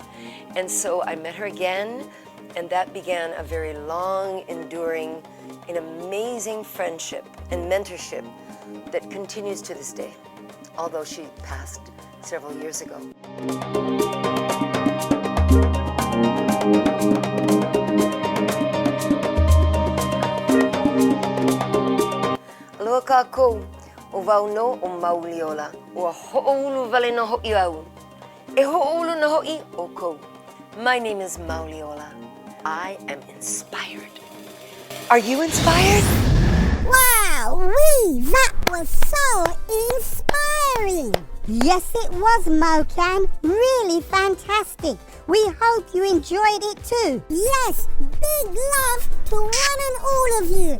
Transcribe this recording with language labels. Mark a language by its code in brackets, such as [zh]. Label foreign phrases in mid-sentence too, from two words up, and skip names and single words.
[en] And so I met her again, and that began a very long, enduring, an amazing friendship and mentorship that continues to this day, although she passed several years ago. [haw] Aloha kākou, o wau no o Mauli ola, ua ho'oulu wale no ho'i au. E ho'oulu no ho'i o kou. [en] My name is Mauli ola. I am inspired. Are you inspired? Wow, that was so inspiring. Yes, it was, Mokan. Really fantastic. We hope you enjoyed it too. Yes, big love to one and all of you.